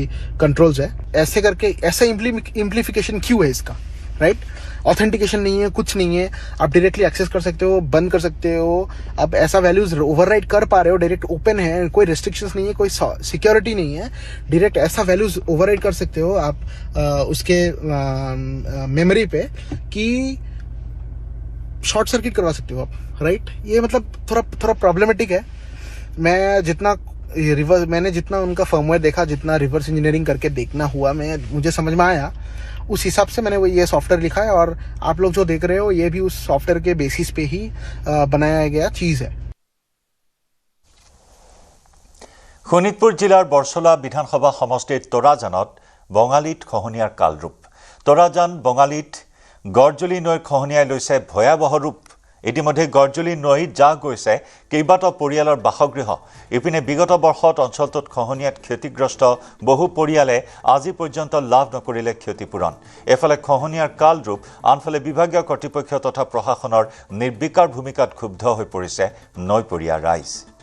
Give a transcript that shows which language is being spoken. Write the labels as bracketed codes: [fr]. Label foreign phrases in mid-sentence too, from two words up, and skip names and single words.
[hi] कंट्रोल्स है ऐसे करके ऐसा इम्प्लीफिकेशन क्यों है इसका [en] right authentication [hi] नहीं है कुछ नहीं है आप [en] directly access [hi] कर सकते हो बंद कर सकते हो आप ऐसा [en] values overwrite [hi] कर पा रहे हो [en] direct open [hi] है कोई रेस्ट्रिक्शंस नहीं है कोई सिक्योरिटी नहीं है डायरेक्ट ऐसा [en] values overwrite [hi] कर सकते हो आप उसके मेमोरी पे कि [en] short circuit [hi] करवा सकते हो आप राइट ये मतलब थोड़ा प्रॉब्लमेटिक है मैंने जितना उनका फर्मवेयर देखा जितना [en] reverse engineering [hi] करके देखना हुआ मुझे समझ में आया उस हिसाब से मैंने वो ये सॉफ्टवेयर लिखा है और आप लोग जो देख रहे हो ये भी उस सॉफ्टवेयर के बेसिस पे ही बनाया गया चीज़ है [as] শোণিতপুৰ জিলাৰ বৰছলা বিধানসভা সমষ্টিৰ তৰাজানত বঙালীত খহনীয়াৰ কালৰূপ তৰাজান বঙালীত গড়জুলি নৈৰ খহনীয়াই লৈছে ভয়াৱহ ৰূপ ইতিমধ্যে গড়জুলি নৈ যা গৈছে কেইবাটাও পৰিয়ালৰ বাসগৃহ ইপিনে বিগত বৰ্ষত অঞ্চলটোত খহনীয়াত ক্ষতিগ্ৰস্ত বহু পৰিয়ালে আজি পৰ্যন্ত লাভ নকৰিলে ক্ষতিপূৰণ এফালে খহনীয়াৰ কালৰূপ আনফালে বিভাগীয় কৰ্তৃপক্ষ তথা প্ৰশাসনৰ নিৰ্বিকাৰ ভূমিকাত ক্ষুব্ধ হৈ পৰিছে নৈপৰীয়া ৰাইজ